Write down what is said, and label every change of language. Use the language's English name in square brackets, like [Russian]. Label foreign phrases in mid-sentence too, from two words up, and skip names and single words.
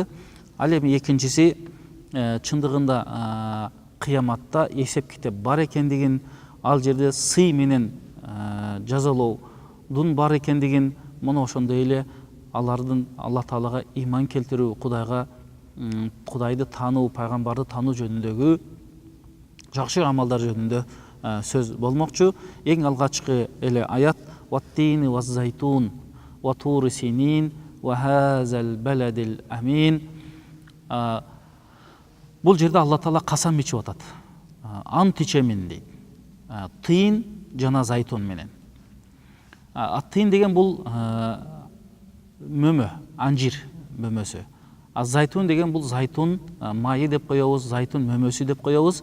[Kyrgyz] Ал эми экинчиси чындыгында кыяматта эсеп китеп бар экендигин, ал жерде сый менен жазалоодун бар экендигин, мына ошондой эле алардын Алла Таалага иман келтирүү, Кудайды таануу, пайгамбарды таануу жөнүндөгү жакшы амалдар жөнүндө сөз болмокчу. Эң алгачкы эле аят [Arabic] وَالتِّينِ وَالزَّيْتُونِ وَطُورِ سِينِينَ وَهَذَا الْبَلَدِ الْأَمِينَ. [Kyrgyz] Бул жерде Алла Таала касам ичип атат. Ант ичемин дейт. Тыйын жана зайтун менен. Тыйын деген бул мөмө, анжир мөмөсү. Зайтун деген бул зайтун майы деп коебуз, зайтун мөмөсү деп коебуз.